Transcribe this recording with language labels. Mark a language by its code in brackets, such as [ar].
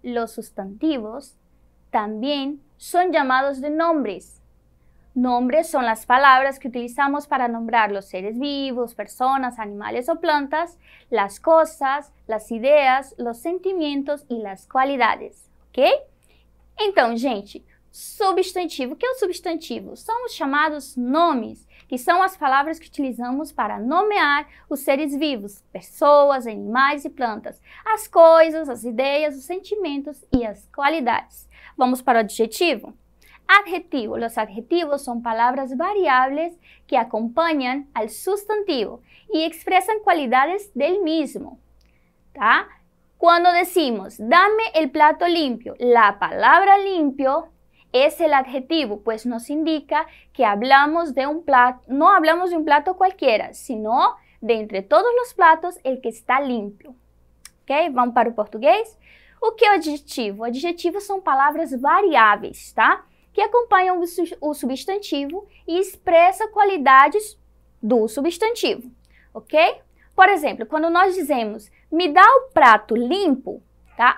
[es] Los sustantivos también son llamados de nombres. Nombres son las palabras que utilizamos para nombrar los seres vivos, personas, animales o plantas, las cosas, las ideas, los sentimentos e las qualidades, ok? [pt] Então, gente, substantivo. O que é o substantivo? São os chamados nomes, que são as palavras que utilizamos para nomear os seres vivos, pessoas, animais e plantas, as coisas, as ideias, os sentimentos e as qualidades. Vamos para o adjetivo? Adjetivo. [es] Los adjetivos son palabras variables que acompañan al sustantivo y expresan cualidades del mismo, ¿tá? Cuando decimos, dame el plato limpio, la palabra limpio es el adjetivo, pues nos indica que hablamos de un plato, no hablamos de un plato cualquiera, sino de entre todos los platos el que está limpio. [pt] Ok? Vamos para o português? O que é o adjetivo? Adjetivos são palavras variáveis, tá? Que acompanham o substantivo e expressa qualidades do substantivo, ok? Por exemplo, quando nós dizemos, me dá o prato limpo, tá?